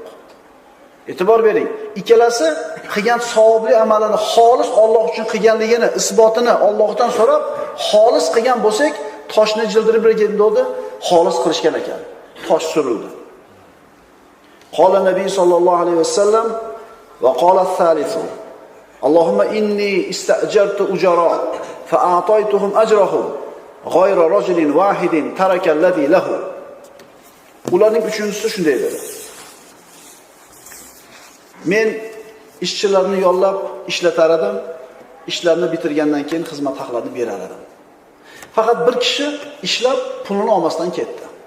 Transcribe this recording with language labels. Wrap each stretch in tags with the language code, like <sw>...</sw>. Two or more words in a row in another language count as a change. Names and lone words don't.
<uz>E'tibor bering, ikkalasi qilgan savobli amalini xolis Alloh uchun qilganligini isbotini Allohdan so'rab, xolis qilgan bo'lsak, toshni jildirib berganda xolis qilishgan ekan. Tosh surildi.</uz> <ar>قال النبي صلى الله عليه وسلم وقال الثالث اللهم إني استأجرت أجراء فأعطيتهم أجرهم غير رجل واحد ترك الذي له.</ar> <uz>Ularning uchinchisi shunday dedi. Men ishchilarni yollab ishlatar edim, ishlarni bitirgandan keyin xizmat haqlarini berar edim. Faqat bir kishi ishlab pulini olmasdan ketdi.</uz>